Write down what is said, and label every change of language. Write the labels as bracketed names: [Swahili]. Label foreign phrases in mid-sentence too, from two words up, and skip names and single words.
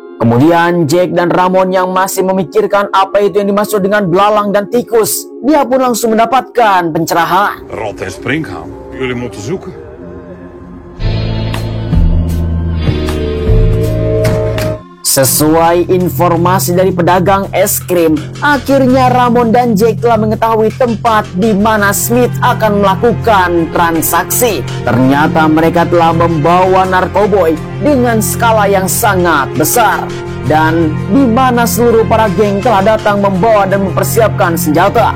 [Indonesian] Kemudian Jack dan Ramon yang masih memikirkan apa itu yang dimaksud dengan belalang dan tikus, dia pun langsung mendapatkan pencerahan. [Dutch] Rot en springhaan. Jullie moeten zoeken. [Indonesian] Sesuai informasi dari pedagang es krim, akhirnya Ramon dan Jack telah mengetahui tempat di mana Smith akan melakukan transaksi. Ternyata mereka telah membawa narkoboy dengan skala yang sangat besar, dan di mana seluruh para geng telah datang membawa dan mempersiapkan senjata.